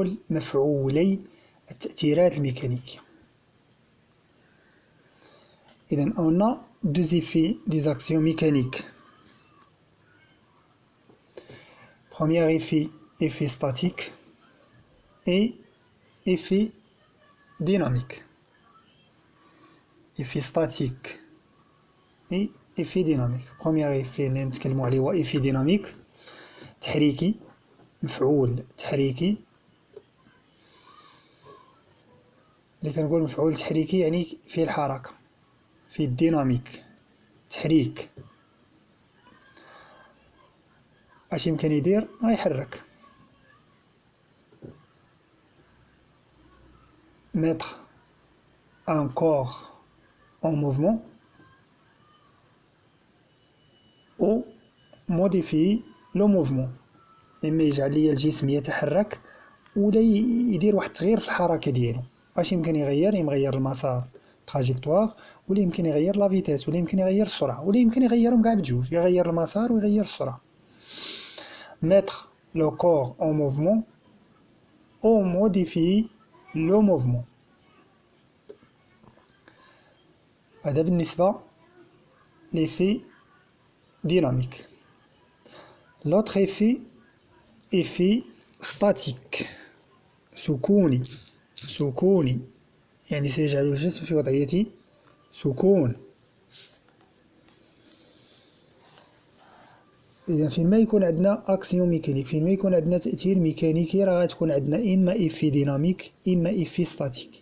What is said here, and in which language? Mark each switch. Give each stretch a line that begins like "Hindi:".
Arabic: مفعولي التأثيرات الميكانيكية. إذن
French: on a deux effets des actions mécaniques. Premier effet, effet statique et effet dynamique. Effet statique et effet dynamique. Premier effet
Arabic: اللي نتكلموا عليه هو effet dynamique تحريكي, مفعول تحريكي. اللي كنقول مفعول تحريكي يعني فيه الحركة, فيه الديناميك, تحريك. اش يمكن يدير؟ غيحرك.
French: mettre un corps en mouvement ou modifier le mouvement.
Arabic: إما يجعل لي الجسم يتحرك ولا يدير واحد التغيير في الحركة ديالو. اش يمكن يغير؟ يغير المسار تراجيكتوار, ولا يمكن يغير لا فيتاس, ولا يمكن يغير السرعة, ولا يمكن يغيرهم كاع بجوج, يغير المسار ويغير السرعة.
French: mettre le corps en mouvement ou modifier le mouvement.
Arabic: هذا بالنسبة
French: l'effet dynamique. L'autre effet, effet statique, سكوني.
Arabic: سكوني يعني سيجعل الجسم في وضعية سكون. إذا فين ما يكون عندنا أكسيون ميكانيك, فين ما يكون عندنا تأثير ميكانيكي, راه غتكون عندنا إما إفي ديناميك إما إفي ستاتيك.